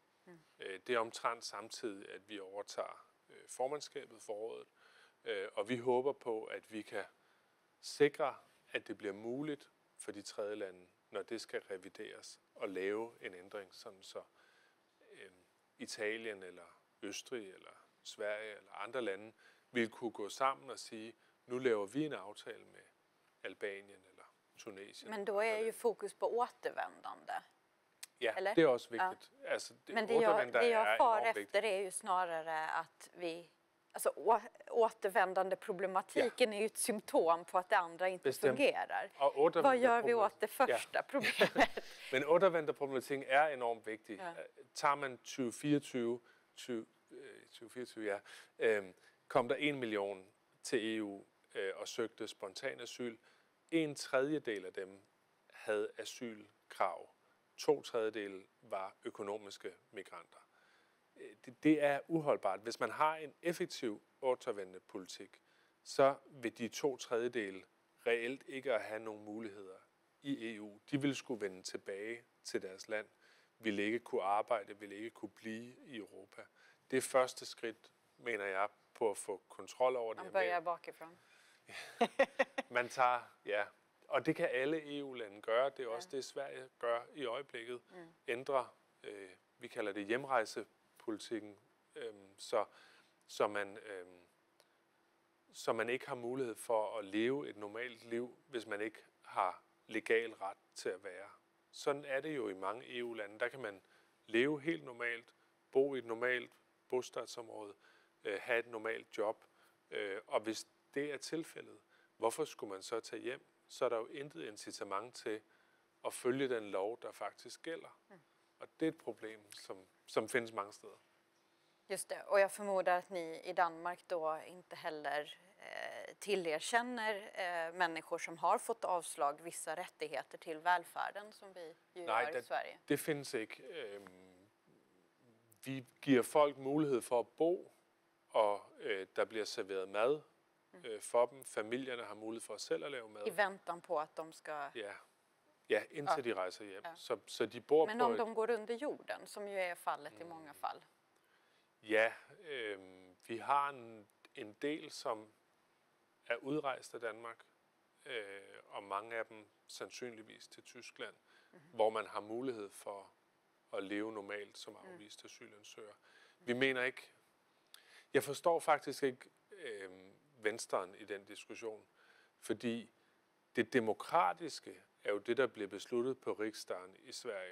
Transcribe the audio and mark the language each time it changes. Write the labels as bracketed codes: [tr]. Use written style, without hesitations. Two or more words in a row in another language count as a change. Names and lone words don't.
[da] Det er omtrent samtidig, at vi overtager formandskabet for rådet, og vi håber på, at vi kan sikre, at det bliver muligt for de tredje lande, når det skal revideres, at lave en ændring, sådan så Italien eller Østrig eller Sverige eller andre lande vil kunne gå sammen og sige, nu laver vi en aftale med Albanien eller Tunesien. [sv] Men då är ju fokus på återvändande. Ja, eller? Det är också viktigt. Ja. Alltså, men det jag far efter är ju snarare att vi... Alltså återvändande problematiken är ju ett symptom på att det andra inte fungerar. Vad gör vi åt det första problemet? [da] Men återvändarproblematikken er enormt vigtig. Tager man 2024, kom der 1 million til EU og søgte spontan asyl. 1/3 af dem havde asylkrav. 2/3 var økonomiske migranter. Det er uholdbart. Hvis man har en effektiv återvendende politik, så vil de 2/3 reelt ikke have nogen muligheder i EU. De ville skulle vende tilbage til deres land, ville ikke kunne arbejde, ville ikke kunne blive i Europa. Det er første skridt, mener jeg, på at få kontrol over det. [sv] Man börjar bakifrån. [da] Man tager, ja. Og det kan alle EU-lande gøre. Det er også det, Sverige gør i øjeblikket. Ændre, vi kalder det hjemrejsepolitikken, så man ikke har mulighed for at leve et normalt liv, hvis man ikke har legal ret til at være. Sådan er det jo i mange EU-lande. Der kan man leve helt normalt, bo i et normalt bostadsområde, have et normalt job. Og hvis det er tilfældet, hvorfor skulle man så tage hjem? Så er der jo intet incitament til at følge den lov, der faktisk gælder. Og det er et problem, som findes mange steder. [sv] Just det, och jag förmodar att ni i Danmark då inte heller tillerkänner människor som har fått avslag vissa rättigheter till välfärden som vi ju gör i Sverige. [da] Det findes ikke. Vi giver folk mulighed for at bo, og der bliver serveret mad for dem. Familierne har mulighed for selv at lave mad. [sv] I väntan på att de ska... [da] Ja, indtil de rejser hjem. Så de bor [sv] men om de går under jorden, som ju är fallet i många fall? [da] Ja, vi har en del, som er udrejst af Danmark, og mange af dem sandsynligvis til Tyskland, hvor man har mulighed for at leve normalt som afvist asylansøger. Vi mener ikke... Jeg forstår faktisk ikke venstren i den diskussion, fordi det demokratiske er jo det, der bliver besluttet på Riksdagen i Sverige.